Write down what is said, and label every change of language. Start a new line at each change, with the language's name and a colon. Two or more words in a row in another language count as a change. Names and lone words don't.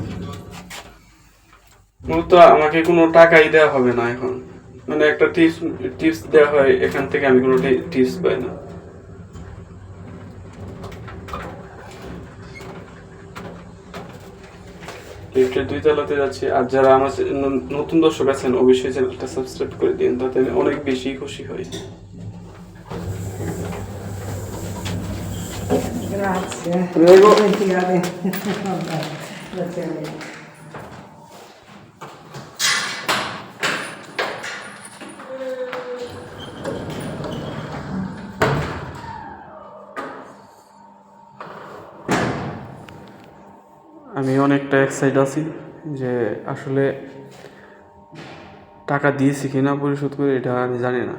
Bangla: মূলত আমাকে কোনো টাকাই দেওয়া হবে না এখন, মানে একটা টিপস দেওয়া হয়, এখান থেকে আমি কোনো টিপস পাই না। লিফটের 2 তলাতে যাচ্ছি। আর যারা আমার নতুন দর্শক আছেন অবশ্যই চ্যানেলটা সাবস্ক্রাইব করে দিন, তাতে আমি অনেক বেশি খুশি হই।
Italian: Grazie. Prego. Dimenticare. Vabbè, grazie a lei.
Bangla: আমি অনেকটা এক্সাইট আছি যে আসলে টাকা দিয়েছি কিনা পরিশোধ করে, এটা আমি জানি না।